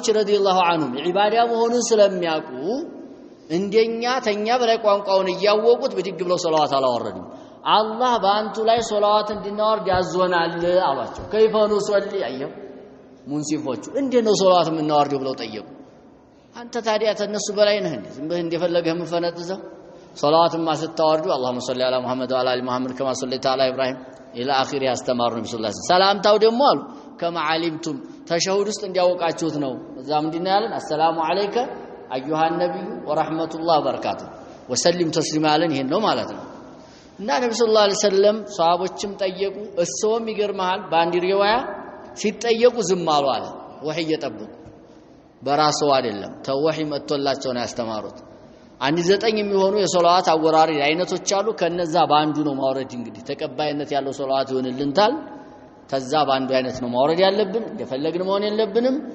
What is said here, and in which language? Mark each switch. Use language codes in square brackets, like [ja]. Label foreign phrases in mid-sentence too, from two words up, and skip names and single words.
[ar] رضي الله عنهم [am] ኢባዳ መሆኑን ስለሚያውቁ እንደኛ ተኛ በላይ ቋንቋውን እያወቁት በድግ ብለው ሶላዋት አላወረዱም አላህ በአንቱ ላይ ሶላዋት እንድናወርድ ያዞናል አሏቸው ከይፈኑ ሶሊ አየው ሙንሲፎቹ እንዴነው ሶላዋት እናወርደው ብለው ጠየቁ አንተ ታዲያ ተነሱ በላይ ነህ እንዴ ዝም ብለህ እንደፈለገህ ምፈነጥዘው ሶላዋትማ ስታወርዱ [ar] اللهم صل على محمد وعلى ال محمد كما صليت على ابراهيم الى اخر [am] ያስተማሩ ነብዩ ሰለላሁ [ar] عليه وسلم [am] ሰላምታው ደግሞ አሉ [ar] كما علمتم [am] ተሸሁድ ውስጥ እንዲያወቃችሁት ነው እዛም እንዲና ያለን [ar] السلام عليك ايها النبي ورحمه الله وبركاته وسلم تسليما [am] አለን ይሄን ነው ማለት ነው እና ነብዩ [ar] صلى الله عليه وسلم [am] ሷሃቦችም ጠየቁ እሱም ይገርማል በአንድ ሪዋያ ሲጠየቁ ዝም አሉ አለ ወህይ እየጠበቁ በራሱ አይደለም ተወህይ መጥቶላቸው ነው ያስተማሩት አንድ 9 የሚሆኑ የሶላዋት አወራሪ አይነቶች አሉ ከነዛ በአንዱ ነው ማውረድ እንግዲህ ተቀባይነት ያለው ሶላዋት ይሆንልንታል ተዛ በአንዱ አይነት ነው ማውረድ ያለብን እንደፈለግን መሆን የለብንም